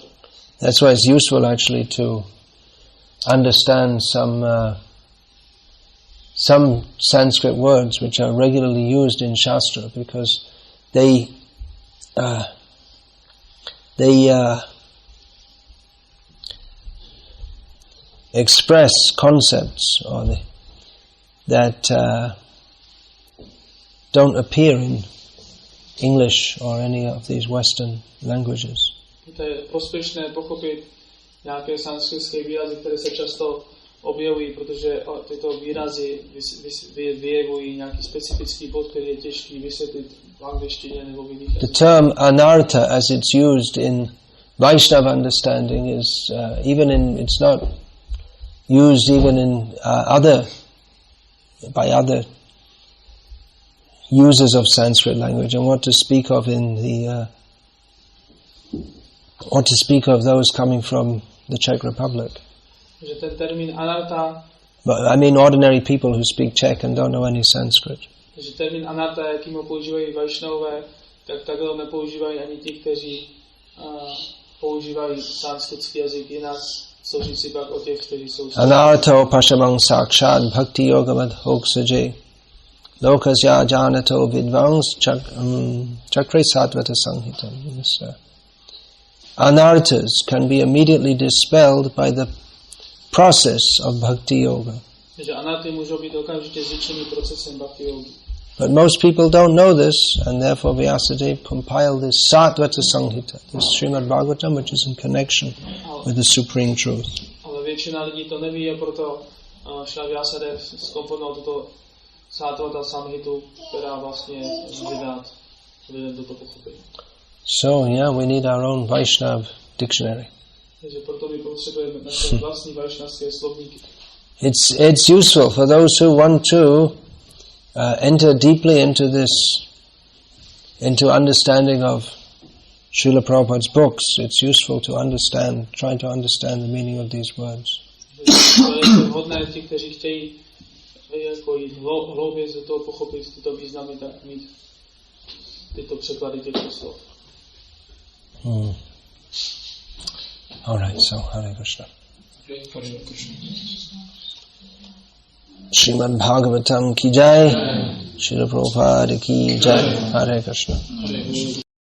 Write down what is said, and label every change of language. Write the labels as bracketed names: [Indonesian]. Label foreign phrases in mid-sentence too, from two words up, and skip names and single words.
[English] That's why it's useful actually to understand some Sanskrit words which are regularly used in Shastra, because they express concepts that don't appear in English or any of these Western languages. [Czech] To je prospěšné pochopit nějaké sanskritské výrazy, které se často objevují, protože tyto výrazy vyjevují nějaký specifický bod, který je těžký vysvětlit v angličtině nebo v jiných jazycích. [English] The term anartha, as it's used in Vaishnava understanding, is it's not used even in by other users of Sanskrit language, and what to speak of those coming from the Czech Republic. [Czech] Že ten termín anarta, [English] But I mean ordinary people who speak Czech and don't know any Sanskrit. [Czech] že termín anarta, jakým ho používají Vaishnavové, tak takhle nepoužívají ani ti, kteří používají sanskritský jazyk jinak, co říci pak o těch, kteří jsou [Sanskrit] अनर्थोपशमं साक्षात् भक्तियोगम् अधोक्षजे लोकस्य जानतो विद्वांश् चक्रे सात्वत संहितम्. [English] Anarthas can be immediately dispelled by the process of bhakti yoga. [Czech] že anarty můžou být okamžitě zničeny procesem bhakti yogi. [English] But most people don't know this, and therefore Vyasadeva compiled this Sattvata Sanghita, this Srimad Bhagavatam, which is in connection with the Supreme Truth. [Czech] Ale většina lidí to neví, a proto Šrila Vyasadeva zkomponoval tuto Sattvata Samhitu, která vlastně může dát lidem toto pochopení. [English] So, yeah, we need our own Vaishnav dictionary. [Czech] Takže proto my potřebujeme naše vlastní vaishnavské slovníky. [English] It's useful for those who want to enter deeply into understanding of Srila Prabhupada's books. It's useful to try to understand the meaning of these words. [Czech] To je vhodné ti, kteří chtějí jako jít hlouběji do toho pochopit tyto významy, tak mít tyto překlady těchto slov. [English] All right, so Hare Krishna. [Hindi] श्रीमद् भागवतम् की जय, श्रील प्रभुपाद की जय. [English] Hare Krishna.